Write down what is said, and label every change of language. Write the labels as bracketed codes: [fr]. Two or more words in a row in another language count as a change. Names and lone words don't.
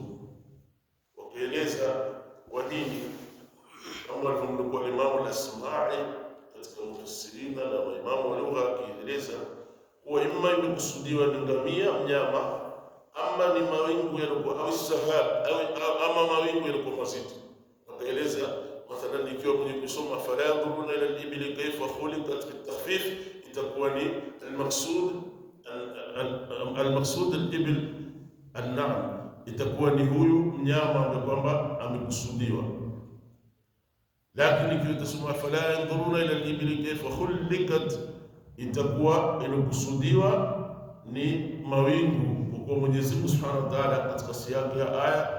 [sw] Wakaeleza kwa nini, kama alivyomnukuu Imam Al-Asma'i katika mufassirina na maimamu wa lugha, akieleza kuwa imma ilokusudiwa ni ngamia mnyama, ama ni mawingu yalikuwa au sahab ama mawingu yalikuwa mazito. Wakaeleza mathalan, ikiwa kwenye kusoma [ar] فلا ينظرون إلى الإبل كيف خلقت بالتخفيف, [sw] itakuwa ni [ar] المقصود الإبل النعم, [sw] itakuwa ni huyu mnyama ambaye kwamba amekusudiwa. Lakini ikiwa itasoma [ar] فلا ينظرون إلى الإبل كيف خلقت, [sw] itakuwa inakusudiwa ni mawingu, kwa Mwenyezi Mungu [ar] سبحانه وتعالى [sw] katika siyaki ya aya.